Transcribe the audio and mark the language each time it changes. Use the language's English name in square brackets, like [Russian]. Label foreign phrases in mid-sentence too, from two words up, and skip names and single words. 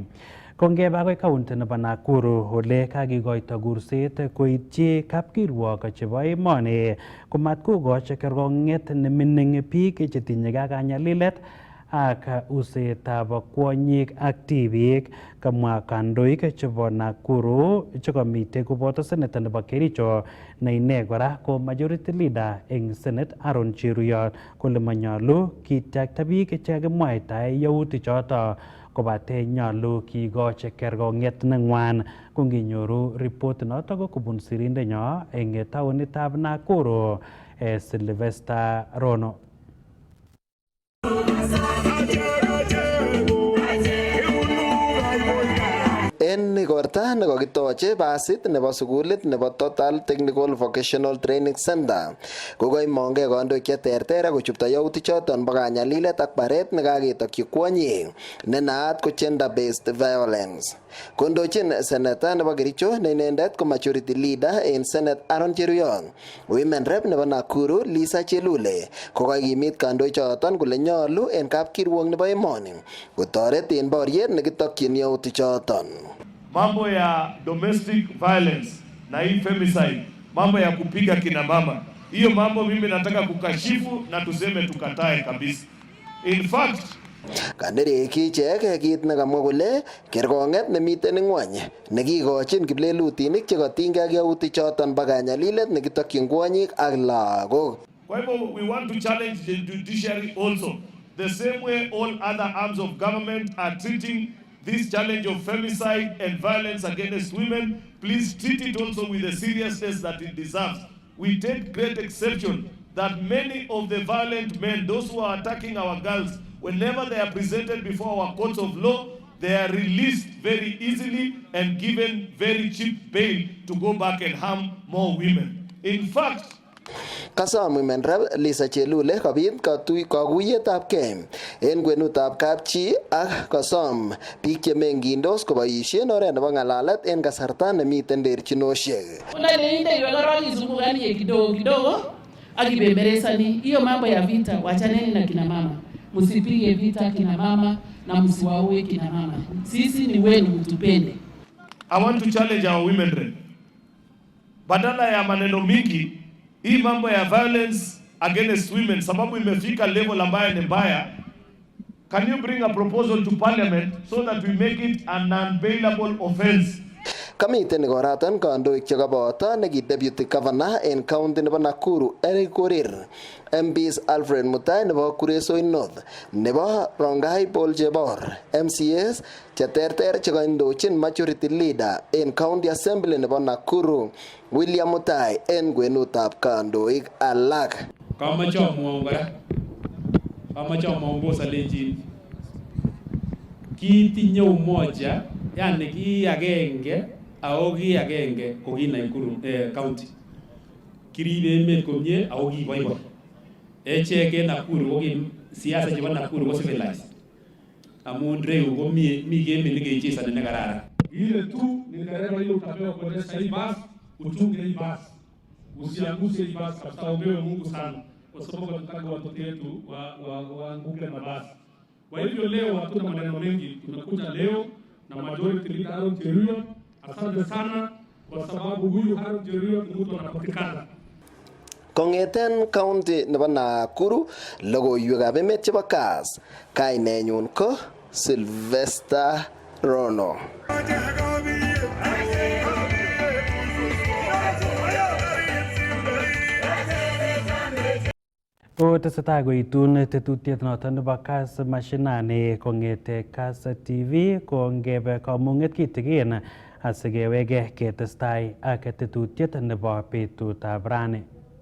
[Kalenjin] Kongeba akoi kaunti nebo Nakuru ole kakikoito kurset koityi kapkirwok chebo emoni komat kokochi kerkong'et nemining biik chetinyegei ak kanyalilet ak usetab kwonyik ak tibiik. Kamwa kandoik chebo Nakuru chekamite koboto seneta nebo Kericho ne ine kora ko [English] majority leader [Kalenjin] eng Senate Aaron Cheruyot kole manyalu kityakta biik chekakimwaitae yautik choto kobate nyalu kikochi kerkong'et neng'wan. Konginyoru report noto ko kobun sirindenyo eng taonitab Nakuru Sylvester Rono. En igorta nekokitoche basit nebo sukulit nebo Total Technical Vocational Training Center. Kokoimongei kandoik cheterter kochupto yautik choton bo kanyalilet ak baret nekaketokyi kwonyik ne naat ko [English] gender based violence. [Kalenjin] Kondochin seneta nebo Kericho ne inendet ko [English] majority leader in Senate [Kalenjin] Aaron Cheruiyot, [English] women rep [Kalenjin] nebo Nakuru Lisa Chelule kokakimit kandoik choton kole nyolu en kapkirwok nebo emoni kotoret en boriet nekitokyin yautik choton. [Swahili] Mambo ya [English] domestic violence [Swahili] na hii femicide, mambo ya kupiga kina mama, hiyo mambo mimi nataka kukashifu na tuseme tukatae kabisa. [English] In fact, [Kalenjin] kandereki ichek kit nekamwa kole kerkong'et nemiten ng'wony nekikochin kiplelutinik chekotinygei ak yautik choton bo kanyalilet nekitokyin kwonyik ak lagok. [Swahili] Kwa hivyo [English] we want to challenge the judiciary also, the same way all other arms of government are treating this challenge of femicide and violence against women. Please treat it also with the seriousness that it deserves. We take great exception that many of the violent men, those who are attacking our girls, whenever they are presented before our courts of law, they are released very easily and given very cheap bail to go back and harm more women. In fact, [Kalenjin] Kasom [English] women rep [Kalenjin] Lisa Chelule kobit kakuyetab kei en kwenutab kapchi ak kosom biik chemengindos koboisien oret nebo ng'alalet en kasarta nemiten terchinosiek. [Swahili] Kidogo akibembelezani hiyo mambo ya vita, wachaneni na kina mama, msipige vita kina mama na msiwaue kina mama. Sisi ni wenu, mtupende. [English] I want to challenge our women rep. [Swahili] Badala ya maneno mingi, hii mambo ya [English] violence against women [Swahili] sababu imefika level ambayo ni mbaya. [English] Can you bring a proposal to parliament so that we make it an unbailable offense? [Kalenjin] Kamiten koratan kandoik chekaboto neki [English] deputy governor [Kalenjin] en county nebo Nakuru Eric Korir, MPs Alfred Mutai nebo Kuresoi North, nebo Rongai Paul Jebor, MCAs cheterter chekaindochin [English] majority leader [Kalenjin] en [English] county assembly [Kalenjin] nebo Nakuru William Mutai en kwenutab kandoik alak. Kamache amwaun kora, kamache amwaun bosalenjin kitinye umoja, yani ki agenge ako ki agenge ko ki Nakuru county. Kiribe emet komie ako ki boiboi. Echek en Nakuru ko ki siasa chebo Nakuru ko civilized. Amun reu ko mi game nekechezani ne kararan. [Swahili] Ile tu ni dereva ile utapewa kuendesha hii basi, uchunge hii basi. Usiangushe hii basi, tutaombewe Mungu sana. Kwa sababu tunataka watoto wetu waanguke na basi. Kwa hivyo leo hatuna maneno mengi, tumekuja leo na [English] majority leader [Swahili] Aaron Cheruiyot. Asante sana kwa sababu huyu Aaron Cheruiyot ni mtu anapatikana. [Kalenjin] Kong'eten county nebo Nakuru, logoiywekab emet chebo Kass, kainenyun ko Sylvester Rono. Tesetai koitun tetutiet noton nebo Kass Mashinani kong'ete Kass TV ko ngebe kamung'et kitigin asikewege ketestai ak tetutiet nebo betutab rani.